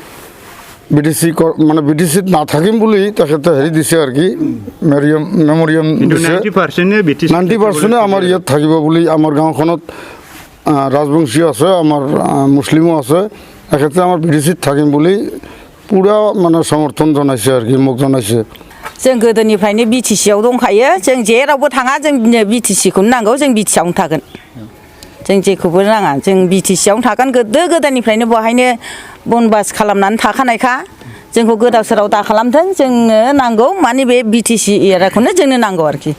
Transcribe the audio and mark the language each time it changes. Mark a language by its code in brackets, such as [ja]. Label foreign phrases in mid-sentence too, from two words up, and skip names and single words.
[as] BTCত নাথাকিম বুলি তেখেতে হেৰি দিছে আৰু কি মেমৰিয়াম দিছে 90% আমাৰ ইয়াত থাকিব বুলি আমাৰ গাঁওখনত ৰাজবংশী আছে আমাৰ মুছলিমো আছে তেখেতে আমাৰ BTCত থাকিম বুলি পুৰা মানে সমৰ্থন জনাইছে আৰু কি মোক জনাইছে [brx] जों गोदोनिफ्रायनो BTCआव दंखायो जों जेरावबो थाङा जों BTCखौनो नांगौ जों BTCआवनो थागोन जों जेखौबो नाङा जों BTCआवनो थागोन गोदोनिफ्रायनो बहायनो बनबास खालामनानै थाखानायखा जोंखौ गोदाव सोराव दा खालामथों जोंनो नांगौ माने बे BTC एरियाखौनो जोंनो नांगौ आरोखि